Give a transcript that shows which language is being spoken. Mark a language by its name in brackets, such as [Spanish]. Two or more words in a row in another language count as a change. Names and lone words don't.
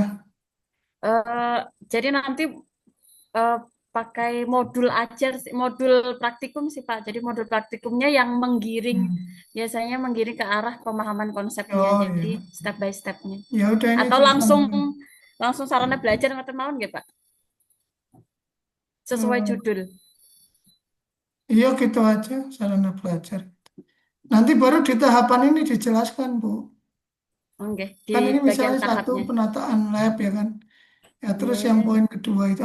[Indonesian] eh, jadi nanti eh, pakai modul ajar, modul praktikum sih Pak. Jadi modul praktikumnya yang menggiring, Hmm. biasanya menggiring ke arah pemahaman konsepnya. Oh, Jadi ya. [English] step by stepnya. [Indonesian] Ya udah ini Atau langsung contoh. langsung sarana belajar [Javanese] ngoten mawon nggih [Indonesian] Pak? Sesuai Hmm. judul. Iya gitu aja sarana belajar. Nanti baru di tahapan ini dijelaskan, Bu. Oke, di Kan ini bagian misalnya satu tahapnya. penataan lab ya kan. Ya terus yang Oke. poin kedua itu.